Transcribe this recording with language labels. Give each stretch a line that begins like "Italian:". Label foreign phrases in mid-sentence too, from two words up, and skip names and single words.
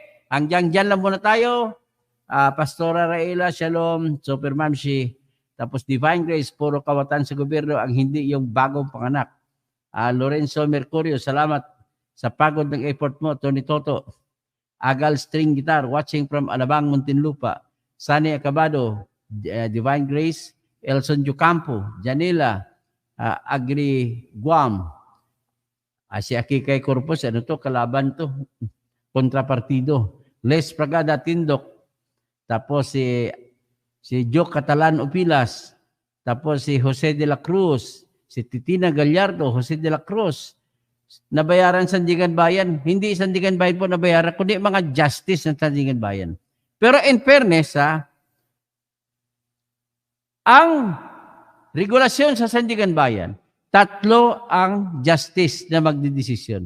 Filipino: Hanggang dyan lang muna tayo. Pastora Raela, Shalom, Super Mamshi. Tapos Divine Grace, puro kawatan sa gobyerno, ang hindi yung bagong panganak. Lorenzo Mercurio, salamat sa pagod ng effort mo. Tony Toto, Agal String Guitar,
English: watching from
Filipino: Alabang, Muntinlupa. Sunny Acabado, Divine Grace, Elson Jucampo, Janila, Agri Guam. Si Akikay Corpus, ano to? Kalaban to. Kontrapartido. Les Pragada Tindok. Tapos si Joe Catalan Upilas, tapos si Jose de la Cruz, si Titina Gallardo, Jose de la Cruz, nabayaran Sandigan Bayan. Hindi Sandigan Bayan po nabayaran, kundi mga justice ng Sandigan Bayan. Pero in fairness, ang regulasyon sa Sandigan Bayan, 3 ang justice na magdidesisyon.